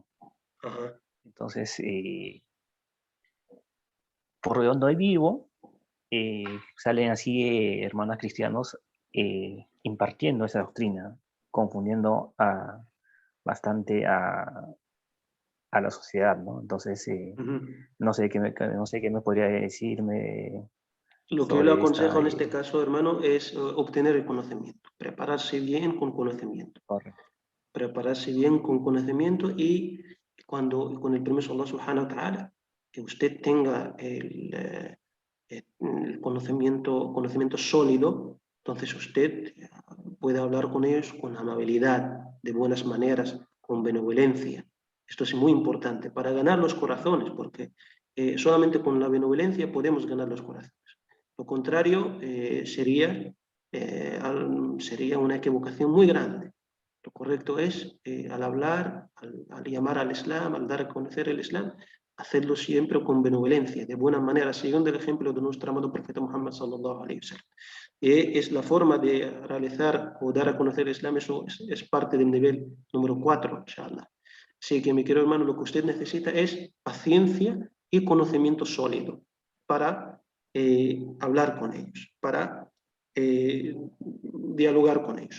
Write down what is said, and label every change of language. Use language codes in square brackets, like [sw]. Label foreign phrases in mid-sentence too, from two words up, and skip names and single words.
[es] Entonces, por donde vivo, salen así hermanos cristianos impartiendo esa doctrina, confundiendo bastante a la sociedad, ¿no? Entonces, no sé qué me podría decirme. Lo que yo le aconsejo en este caso, hermano, es obtener el conocimiento, prepararse bien con conocimiento. Correcto. Prepararse bien con conocimiento y con el permiso de [ar] الله سبحانه وتعالى, [es] que usted tenga el conocimiento sólido, entonces usted puede hablar con ellos con amabilidad, de buenas maneras, con benevolencia. Esto es muy importante para ganar los corazones, porque solamente con la benevolencia podemos ganar los corazones. Lo contrario sería una equivocación muy grande. Lo correcto es, al hablar, al llamar al Islam, al dar a conocer el Islam, hacerlo siempre con benevolencia, de buena manera, siguiendo el ejemplo de nuestro amado profeta Muhammad [ar] صلى الله عليه وسلم. [es] Es la forma de realizar o dar a conocer el Islam, eso es parte del nivel número 4, inshallah. Así que, mi querido hermano, lo que usted necesita es paciencia y conocimiento sólido para hablar con ellos, para dialogar con ellos.